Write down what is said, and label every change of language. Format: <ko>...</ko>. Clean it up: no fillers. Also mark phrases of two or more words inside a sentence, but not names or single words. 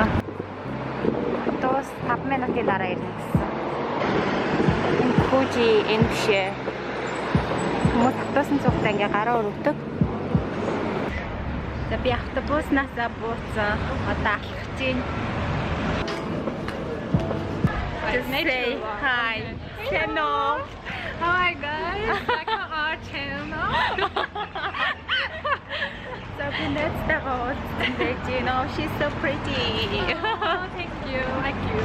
<mn>Автобус 5 минутын дараа ирнэ гэсэн. Энэ Фужи энэ бишээ. Хүмүүс автобусны цугтаа ингээ гараа өрөвдөг. За би автобуснасаа бууцсан. Одоо алхах чинь.</mn> <en>Say hi. Hello. Hi guys, back to our channel. So that's the host. You know, she's so pretty. Oh, thank you. Thank you.</en>